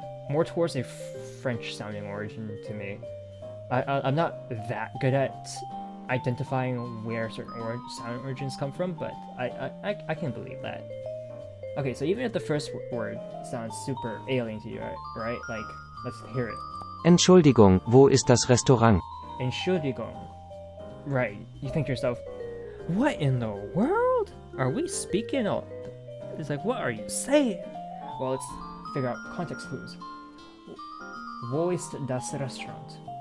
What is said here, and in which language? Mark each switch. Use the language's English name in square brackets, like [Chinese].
[English] more towards a French-sounding origin to me. I'm not that good at identifying where certain sound origins come from, but I can believe that. Okay, so even if the first word sounds super alien to you, right? Like, let's hear it. [German] Entschuldigung, wo ist das Restaurant? Entschuldigung. [English] Right, you think to yourself, what in the world? Are we speaking? It's like, what are you saying? Well, let's figure out context clues. [German] Wo ist das Restaurant?